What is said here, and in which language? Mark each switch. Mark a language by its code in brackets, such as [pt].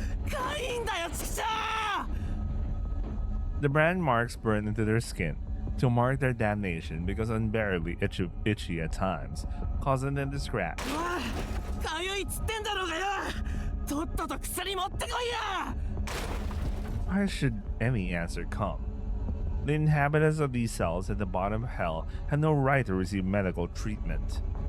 [ja] かいんだよ、ちくしょう。 [en] The brand marks burn into their skin to mark their damnation because unbearably itchy at times, causing them to scratch. [ja] かゆいっつってんだろうがよ。とっとと薬持ってこいや。 [en] Why should any answer come? The inhabitants of these cells at the bottom of hell have no right to receive medical treatment.